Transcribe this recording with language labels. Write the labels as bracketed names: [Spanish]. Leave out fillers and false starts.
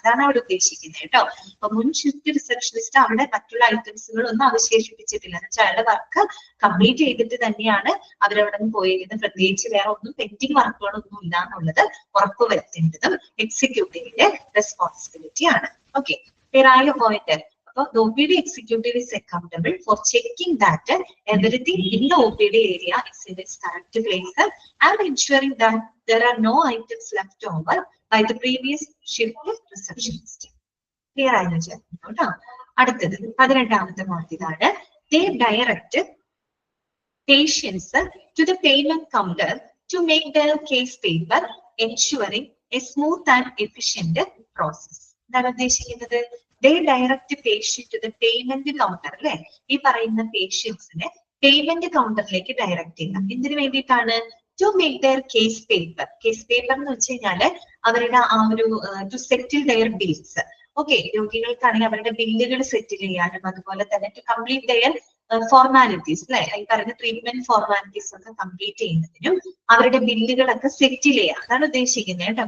[Malayalam] അതാണ് അവിടെ ഉദ്ദേശിക്കുന്നത് കേട്ടോ. അപ്പൊ മുൻ ഷിഫ്റ്റ് റിസപ്ഷനിസ്റ്റ് അവിടെ മറ്റുള്ള ഐറ്റംസുകളൊന്നും അവശേഷിപ്പിച്ചിട്ടില്ല എന്ന് വെച്ചാൽ അയാളുടെ വർക്ക് കംപ്ലീറ്റ് ചെയ്തിട്ട് തന്നെയാണ് അവരവിടെ നിന്ന് പോയിരിക്കുന്നത്. പ്രത്യേകിച്ച് വേറെ ഒന്നും പെൻഡിങ് വർക്കുകളൊന്നും ഇല്ല എന്നുള്ളത് ഉറപ്പുവരുത്തേണ്ടതും എക്സിക്യൂട്ടീവിന്റെ റെസ്പോൺസിബിലിറ്റി ആണ്. Okay, ക്ലിയറായ point. [English] The OPD executive is accountable for checking that everything in the OPD area is in its correct place and ensuring that there are no items left over by the previous shift receptionist. Clear [Malayalam] ആയെന്ന് വെച്ചാൽ അടുത്തത് 18ാമത്തെ point ഇതാണ്. [English] They direct patients to the payment counter to make their case paper, ensuring a smooth and efficient process. [Malayalam] എന്താണ് ഉദ്ദേശിക്കുന്നത്? [English] They direct patient to the payment counter അല്ലെ? [Malayalam] ഈ പറയുന്ന പേഷ്യൻസിനെ payment കൗണ്ടറിലേക്ക് direct ചെയ്യുക. എന്തിനു വേണ്ടിയിട്ടാണ്? [English] To make their case paper. Case paper [Malayalam] എന്ന് വെച്ച് കഴിഞ്ഞാല് അവരുടെ ആ ഒരു [English] To settle their bills. [Malayalam] Okay, രോഗികൾക്കാണെങ്കിൽ അവരുടെ ബില്ലുകൾ സെറ്റിൽ ചെയ്യാനും അതുപോലെ തന്നെ [English] to complete their formalities [Malayalam] അല്ലെ, ഈ പറയുന്ന ട്രീറ്റ്മെന്റ് ഫോർമാലിറ്റീസ് ഒക്കെ കംപ്ലീറ്റ് ചെയ്യുന്നതിനും അവരുടെ ബില്ലുകളൊക്കെ സെറ്റിൽ ചെയ്യുക. അതാണ് ഉദ്ദേശിക്കുന്നത് കേട്ടോ.